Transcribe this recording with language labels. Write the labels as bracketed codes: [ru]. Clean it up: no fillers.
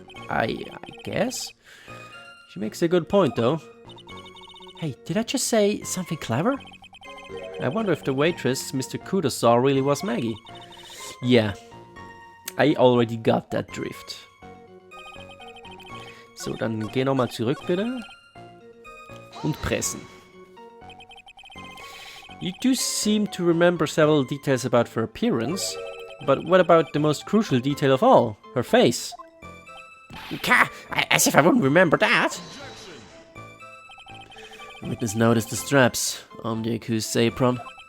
[en] I guess. She makes a good point, though. Hey, did I just say something clever? I wonder if the waitress Mr. Kudo saw really was Maggie. Yeah, I already got that drift. [de] So, dann geh nochmal zurück, bitte. Und pressen. [en] You do seem to remember several details about her appearance, but what about the most crucial detail of all, her face? As if I wouldn't remember that. The witness noticed the straps on the accused's apron.